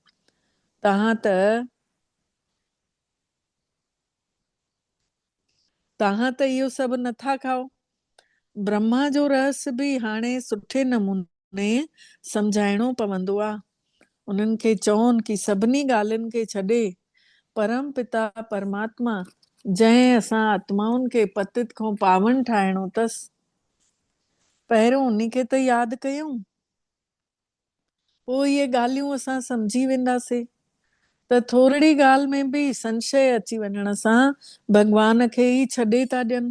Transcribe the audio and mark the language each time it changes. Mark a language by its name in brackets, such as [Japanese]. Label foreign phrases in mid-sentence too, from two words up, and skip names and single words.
[Sindhi] तव्हां त इहो सभु नथा खाओ। ब्रह्मा जो रहस्य बि हाणे सुठे नमूने सम्झाइणो पवंदो आहे। उन्हनि खे चवनि कि सभिनी ॻाल्हियुनि खे छॾे परम पिता परमात्मा जंहिं असां आत्माउनि खे पतित खां पावन ठाहिणो अथसि, पहिरियों उन्ही खे त यादि कयूं, पोइ इहे ॻाल्हियूं असां सम्झी वेंदासीं। त थोरी ॻाल्हि में बि संशय अची वञण सां भॻवान खे ई छॾे था ॾियनि।